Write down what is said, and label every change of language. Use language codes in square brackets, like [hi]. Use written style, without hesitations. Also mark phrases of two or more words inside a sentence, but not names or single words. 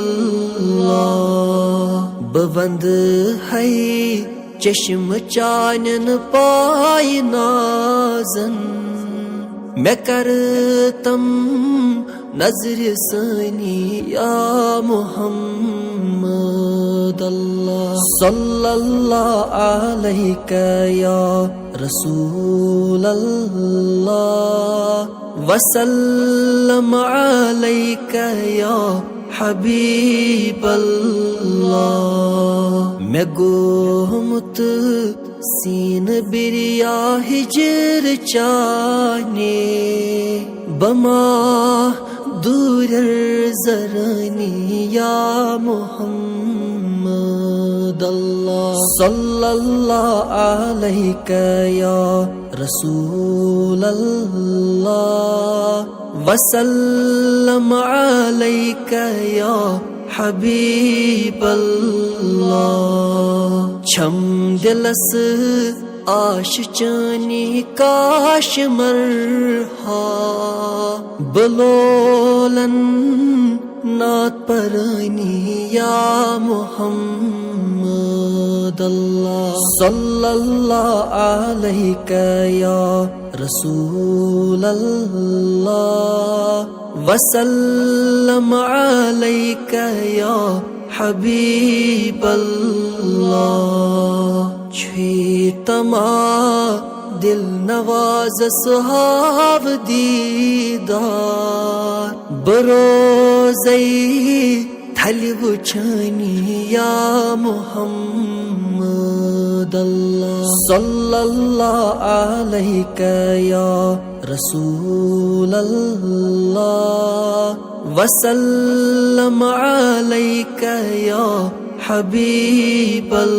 [ks] اللہ بوند ہے چشم چانن پائی نازن میں کرتم نظر ثانی یا [ar] محمد اللہ صلی اللہ علیکہ یا رسول اللہ وسلم عليك يا حبيب [ks] الله میں گومت سین بریا ہجر چانے بما دور زرنی یا [ar] محمد اللہ صلی اللہ علیہ یا رسول اللہ وسلم علیک یا حبیب [ks] اللہ چھم دلس آش چانی کاش مرہا بلولن نات پرانی یا محمد [ar] اللہ صلی اللہ علیہ یا رسول اللہ وسلم علیک یا حبیب اللہ [ks] چھوئی تما دل نواز صحاب دیدار بروزی تھلی وچھنی یا محمد [ar] اللہ صلی اللہ علیہ یا رسول اللہ وسلم علیک یا حبیب